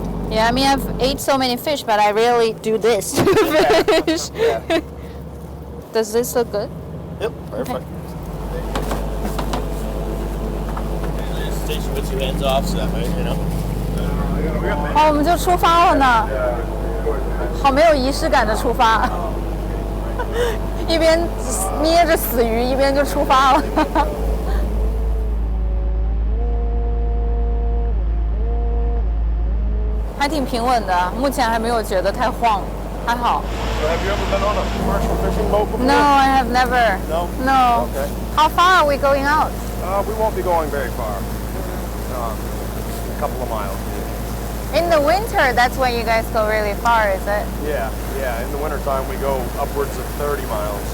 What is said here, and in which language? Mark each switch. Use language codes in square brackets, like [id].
[en] Yeah, I mean, I've ate so many fish, but I rarely do this to fish. Yeah. Does this look good? Yep, perfect. Station puts your hands off, so that way, you know. [zh] 好，我们就出发了呢。好没有仪式感的出发，一边捏着死鱼，一边就出发了。还挺平稳的，目前还没有觉得太晃，还好。 [en] So have you ever been on a commercial fishing boat before? No, I have never. No? No. Okay. How far are we going out? We won't be going very far. A couple of miles. In the winter, that's when you guys go really far, is it? Yeah. In the wintertime, we go upwards of 30 miles.